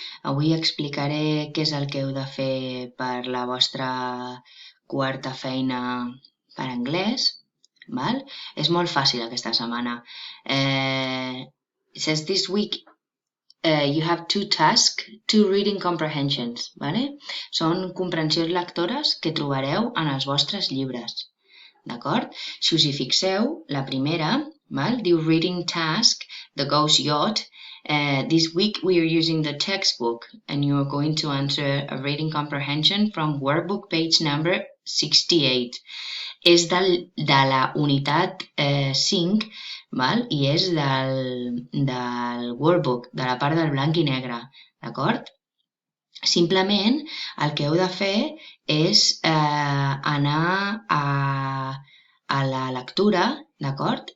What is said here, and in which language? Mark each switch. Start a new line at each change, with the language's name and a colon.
Catalan: Avui explicaré què és el que heu de fer per la vostra quarta feina per anglès. Val? És molt fàcil aquesta setmana.
English: It says this week you have two tasks, two reading comprehensions.
Spanish: Vale?
Catalan: Són comprensions lectores que trobareu en els vostres llibres. D'acord? Si us hi fixeu, la primera diu Reading Task, The Ghost Yacht.
English: This week we are using the textbook and you are going to answer a reading comprehension from workbook page number 68.
Catalan: És de la unitat 5 i és del workbook, de la part del blanc i negre. D'acord? Simplement el que heu de fer és anar a la lectura, d'acord?